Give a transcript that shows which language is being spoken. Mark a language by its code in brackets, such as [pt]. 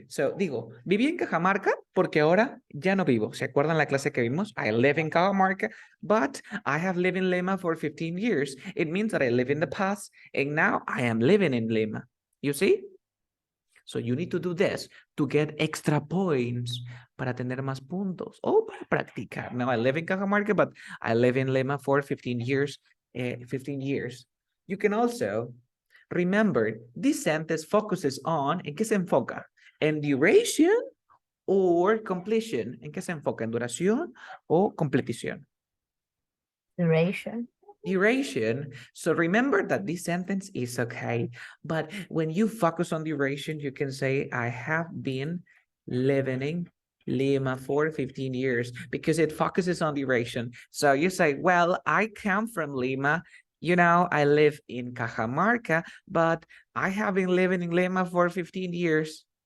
[es] So, digo, viví en Cajamarca porque ahora ya no vivo. ¿Se acuerdan la clase que vimos? [en] I live in Cajamarca, but I have lived in Lima for 15 years. It means that I live in the past, and now I am living in Lima. You see? So you need to do this to get extra points [es] para tener más puntos o para practicar. [en] Now I live in Cajamarca, but I live in Lima for 15 years. You can also remember, this sentence focuses on, [es] ¿en qué se enfoca? En [en] duration or completion. [es] ¿En qué se enfoca? ¿En duración o completición? [en] Duration. Duration. So remember that this sentence is okay. But when you focus on duration, you can say, I have been living in Lima for 15 years because it focuses on duration. So you say, well, I come from Lima. You know, I live in Cajamarca, but I have been living in Lima for 15 years.